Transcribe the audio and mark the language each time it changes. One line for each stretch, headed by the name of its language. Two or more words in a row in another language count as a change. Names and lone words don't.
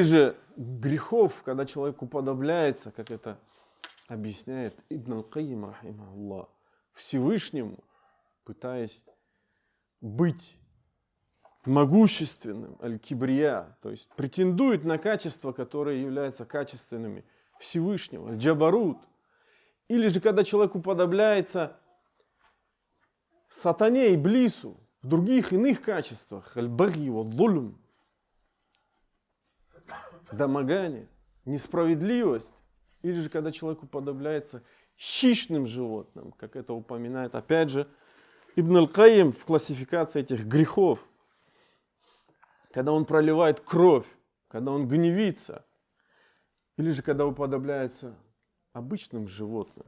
Russian: же грехов, когда человек уподобляется, как это объясняет Ибн Аль-Кайим, рахимахуллах, Всевышнему, пытаясь быть могущественным, аль-кибрия, то есть претендует на качества, которые являются качественными Всевышнего, аль-джабарут. Или же когда человек уподобляется сатане, иблису, в других иных качествах,
Arabic: البغي والظلم, домогание,
Russian: несправедливость. Или же когда человек уподобляется хищным животным, как это упоминает опять же Ибн Аль-Кайим в классификации этих грехов. Когда он проливает кровь, когда он гневится, или же когда уподобляется обычным животным.